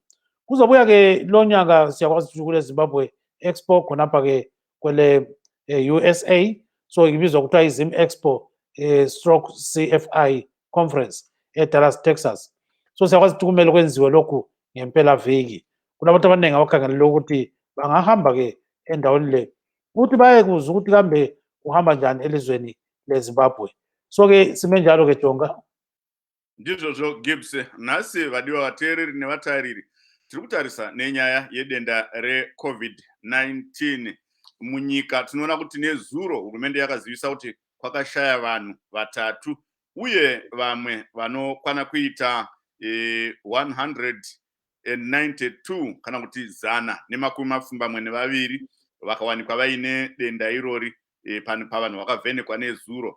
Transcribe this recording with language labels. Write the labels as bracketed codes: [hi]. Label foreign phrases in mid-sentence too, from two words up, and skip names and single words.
[nd] Kuzobuya-ke lo nyaka siyakwazi ukuthi kule Zimbabwe Expo khonapha-ke kwele USA, so ibizwa kuthiwa i-Zim Expo stroke CFI conference eDallas, Texas. So siyakwazi ukuthi kumele kwenziwe lokhu ngempela viki. Kunabantu abaningi abakhangelele ukuthi bangahamba-ke endaweni le ukuthi baye kuze ukuthi kambe uhamba njani elizweni leZimbabwe. So-ke sime njalo-ke Jonga. [sn] Ndizvo Gibbs, nhasi vadiwa vateereri nevatariri tiri kutarisa nenyaya yedenda reCovid-19 munyika. Tinoona kuti nezuro hurumende yakazivisa kuti kwakashaya vanhu vatatu uye vamwe vanokwana kuita 192 kana kuti 122 vakawanikwa vaine denda irori pavanhu vakavhenekwa nezuro.